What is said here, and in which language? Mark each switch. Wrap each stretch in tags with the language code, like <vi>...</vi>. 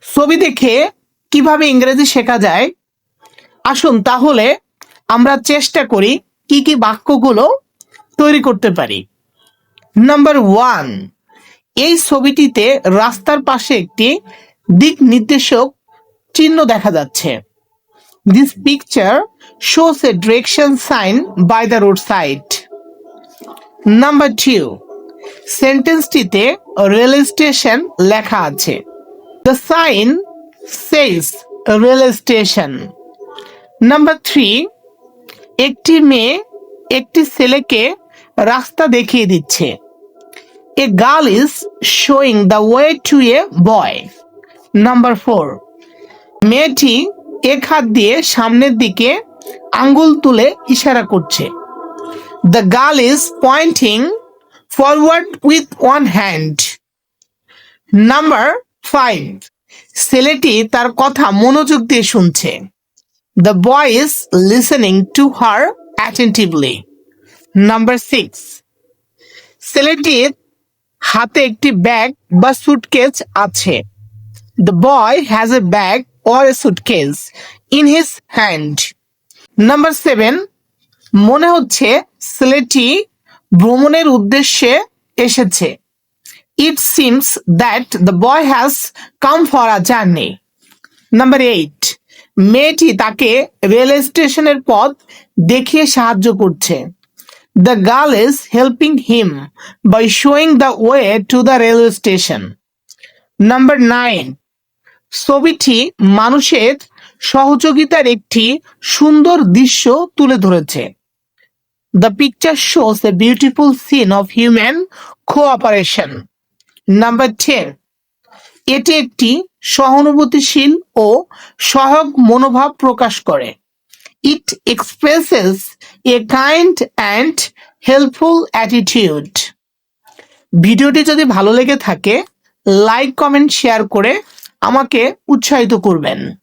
<bn>ছবি দেখে কিভাবে ইংরেজি শেখা যায়, আসুন তাহলে আমরা চেষ্টা করি কি কি বাক্যগুলো তৈরি করতে পারি। নাম্বার 1, এই ছবিটিতে রাস্তার পাশে একটি দিক নির্দেশক চিহ্ন দেখা যাচ্ছে।</bn> <en>This picture shows a direction sign by the roadside.</en> <bn>Number 2, সেন্টেন্সটিতে rail station লেখা আছে।</bn> <en>The sign says rail station.</en> <bn>Number 3, একটি মেয়ে একটি ছেলেকে রাস্তা দেখিয়ে দিচ্ছে।</bn> <en>A girl is showing the way to a boy.</en> <bn>Number 4, মেয়েটি এক হাত দিয়ে সামনের দিকে আঙ্গুল তুলে ইশারা করছে।</bn> <en>The girl is pointing forward with one hand.</en> <bn>Number 5, ছেলেটি তার কথা মনোযোগ দিয়ে শুনছে।</bn> <en>The boy is listening to her attentively.</en> <bn>Number 6, ছেলেটির হাতে একটি ব্যাগ বা সুটকেস আছে।</bn> <en>The boy has a bag or a suitcase in his hand.</en> <bn>Number 7, মনে হচ্ছে ছেলেটি ভ্রমণের উদ্দেশ্যে এসেছে।</bn> <en>It seems that the boy has come for a journey.</en> <bn>Number 8, মেয়েটি তাকে রেল স্টেশনের পথ দেখিয়ে সাহায্য করছে।</bn> <en>The girl is helping him by showing the way to the railway station.</en> <bn>Number 9, ছবিটি মানুষের সহযোগিতার একটি সুন্দর দৃশ্য তুলে ধরেছে।</bn> <en>The picture shows a beautiful scene of human cooperation.</en> <bn>Number 10, এটি একটি সহানুভূতিশীল ও সহায়ক মনোভাব প্রকাশ করে।</bn> <en>It expresses a kind and helpful attitude.</en> <bn>ভিডিওটি যদি ভালো লেগে থাকে লাইক, কমেন্ট, শেয়ার করে আমাকে উৎসাহিত করবেন।</bn>